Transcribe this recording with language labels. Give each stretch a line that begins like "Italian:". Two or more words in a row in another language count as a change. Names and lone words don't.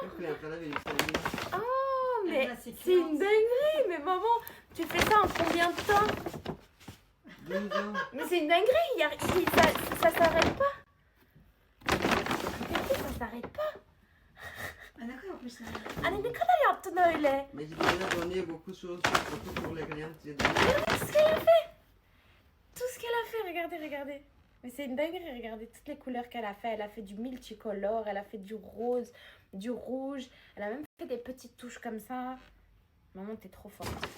French: Donc, là, après, là, il est Oh, mais Ah, c'est c'est une dinguerie. Mais maman, tu fais ça en combien de temps? 12 ans. Mais c'est une dinguerie. Ça s'arrête pas. Regardez, ça s'arrête pas. Ah, d'accord, en plus.
Turkish: Anne, ne kadar yaptın öyle?
French: Mais j'ai déjà donné beaucoup de choses, surtout pour les clients. J'ai donné. Regardez tout ce qu'elle a fait. Tout ce qu'elle a fait, regardez, regardez. Mais c'est une dinguerie, regardez toutes les couleurs qu'elle a fait. Elle a fait du multicolore, elle a fait du rose, du rouge. Elle a même fait des petites touches comme ça. Maman, t'es trop forte.